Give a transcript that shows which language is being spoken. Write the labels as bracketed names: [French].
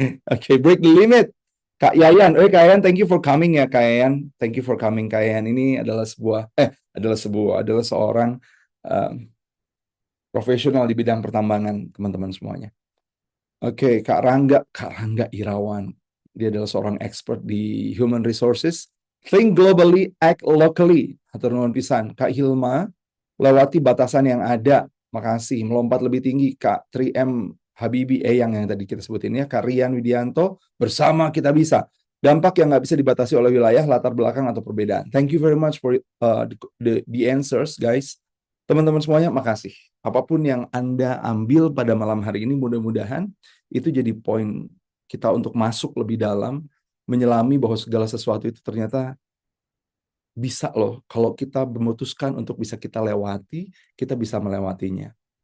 [English] Oke, break the limit. Kak Yayan, Kak Yayan, thank you for coming ya Kak Yayan. Thank you for coming Kak Yayan. [Indonesian] Ini adalah seorang um, profesional di bidang pertambangan teman-teman semuanya. Oke, Kak Rangga Irawan. Dia adalah seorang expert di human resources. [English] Think globally, act locally. [Sundanese] Hatur nuhun pisan. [Indonesian] Kak Hilma, lewati batasan yang ada. Makasih. Melompat lebih tinggi. Kak 3M Habibi yang tadi kita sebutin ya. Kak Rian Widianto, bersama kita bisa. Dampak yang nggak bisa dibatasi oleh wilayah, latar belakang, atau perbedaan. [English] Thank you very much for the answers, guys. [Indonesian] Teman-teman semuanya, makasih. Apapun yang Anda ambil pada malam hari ini, mudah-mudahan itu jadi poin kita untuk masuk lebih dalam, menyelami bahwa segala sesuatu itu ternyata bisa loh. Kalau kita memutuskan untuk bisa kita lewati, kita bisa melewatinya.